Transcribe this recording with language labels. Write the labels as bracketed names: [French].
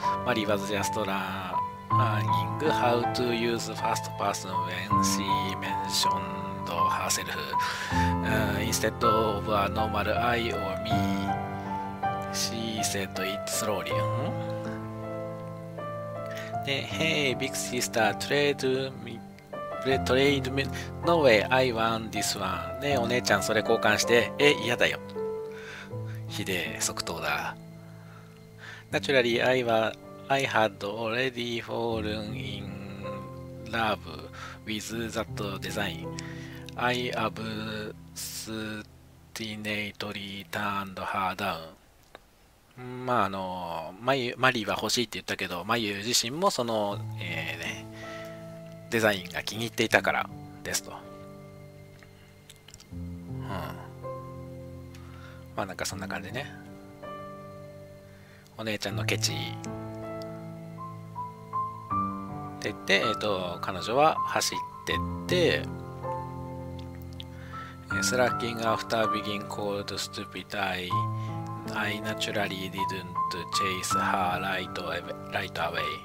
[English] マリー was just learning how to use first person when she mentioned herself、instead of a normal I or me. She said it slowly。で、Hey, big sister, trade me トレイドメ、No way, I want this one. [Japanese] ね、お姉ちゃんそれ交換して、嫌だよ。ひでえ、即答だ。 [English] Naturally, I had already fallen in love with that design. I obstinately turned her down. [Japanese] まあマリーは欲しいって言ったけど、マユ自身もその、デザインが気に入っていたからですと。まあなんかそんな感じね。お姉ちゃんのケチって言って、彼女は走ってって、 [English] Slacking after being called stupid, I naturally didn't chase her right away.